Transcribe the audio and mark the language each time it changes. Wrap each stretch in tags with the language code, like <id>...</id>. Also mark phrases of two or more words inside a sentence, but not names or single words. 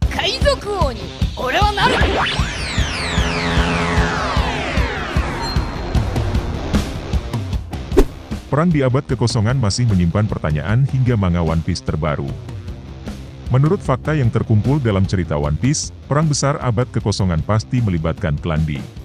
<ja>海賊王に俺はなる。</ja> <id>Perang di abad kekosongan masih menyimpan pertanyaan hingga manga One Piece terbaru. Menurut fakta yang terkumpul dalam cerita One Piece, perang besar abad kekosongan pasti melibatkan klan D.</id>